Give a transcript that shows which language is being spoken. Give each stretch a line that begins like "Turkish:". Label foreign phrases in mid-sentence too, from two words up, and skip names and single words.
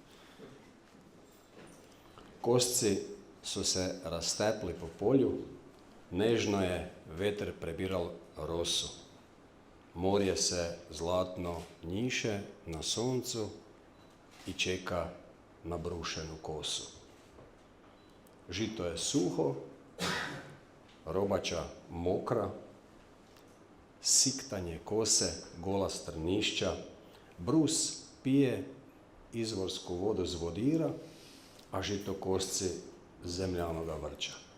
Croatian: Kosci su se rastepli po polju, nežno je veter prebiral rosu. Morje se zlatno njiše na suncu i čeka na brušenu kosu. Žito je suho, robača mokra, siktanje kose, gola strnišća, brus pije izvorsku vodu z vodira, a žitokosci zemljanoga vrča.